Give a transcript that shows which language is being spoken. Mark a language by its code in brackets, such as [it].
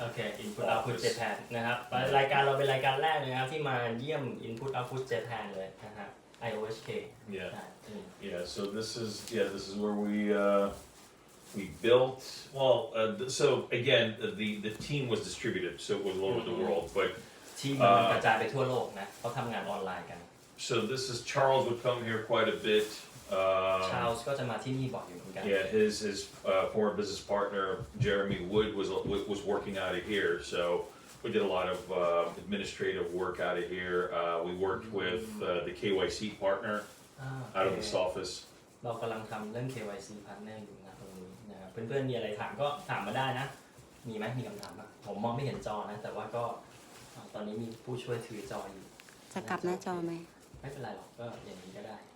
[th] โอเค Input Output Japan นะครับรายการเราเป็นรายการแรกเลยนะครับที่มาเยี่ยม Input Output Japan เลยนะครับ IOSK [en] Yeah. So this is where we built. Well, so again, the team was distributed, so it was all over the world. But [th] ทีมมันกระจายไปทั่วโลกนะเขาทำงานออนไลน์กัน [en] so this is Charles would come here quite a bit. [th] ชาลส์ก็จะมาที่นี่บ่อยอยู่เหมือนกัน [en] Yeah, his former business partner Jeremy Wood was working out of here, so we did a lot of administrative work out of here. We worked with the KYC partner out of this office. [th] เรากำลังทำเรื่อง KYC partner อยู่นะตรงนี้นะครับเพื่อนๆมีอะไรถามก็ถามมาได้นะมีไหมมีคำถามป่ะผมมองไม่เห็นจอนะแต่ว่าก็ตอนนี้มีผู้ช่วยถือจออยู่ จะกลับหน้าจอไหม ไม่เป็นไรหรอกก็อย่างนี้ก็ได้